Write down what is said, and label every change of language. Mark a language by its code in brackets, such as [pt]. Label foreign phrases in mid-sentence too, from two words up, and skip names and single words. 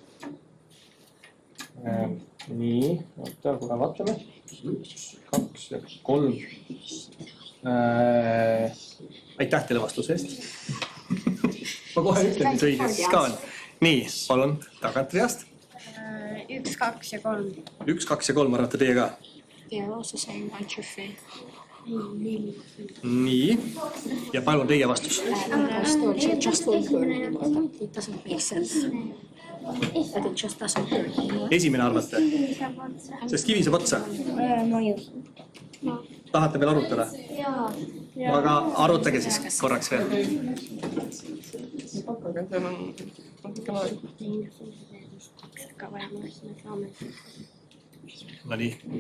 [et] Nii, oota, kohe vaatame. 1, 2 ja 3. Aitäh teile vastuse eest. Ma kohe ütlen, mis õige siis ka on. Nii, palun, tagantreast. 1, 2 ja 3. 1, 2 ja 3 arvate teie ka? [en] They are also saying 1, 2, 3. [et] Nii, ja palun teie vastus. [en] Just one word. It doesn't make sense. But it just doesn't work. [et] Esimene arvate? Sest kivi saab otsa? Tahate veel arutada? Aga arutage siis korraks veel. Aga seal on No nii.